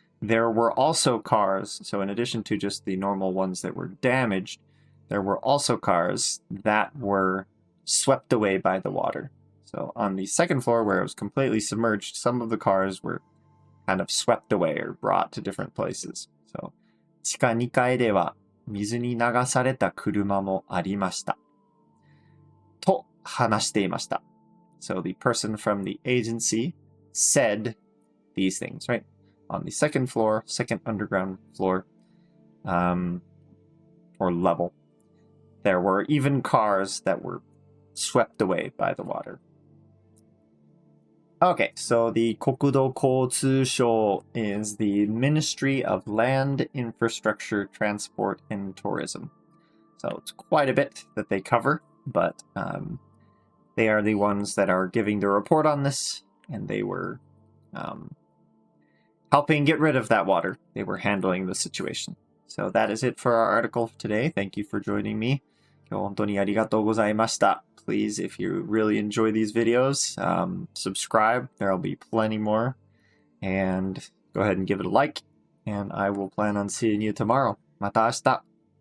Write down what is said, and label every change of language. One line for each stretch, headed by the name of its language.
English: There were also cars, so in addition to just the normal ones that were damaged, there were also cars that were swept away by the water.So on the second floor where it was completely submerged, some of the cars were kind of swept away or brought to different places.
Japanese: So 地下2階では水に流された車もありました。と話していました。
English: So the person from the agency said these things, right? On the second floor, second underground floor, or level, there were even cars that were swept away by the water.Okay, so the 国土交通省 is the Ministry of Land, Infrastructure, Transport, and Tourism. So it's quite a bit that they cover, but they are the ones that are giving the report on this, and they were helping get rid of that water. They were handling the situation. So that is it for our article today. Thank you for joining me.
Japanese: 今日本当にありがとうございました。
English: Please, if you really enjoy these videos, subscribe. There'll be plenty more. And go ahead and give it a like. And I will plan on seeing you tomorrow.
Japanese: また明日。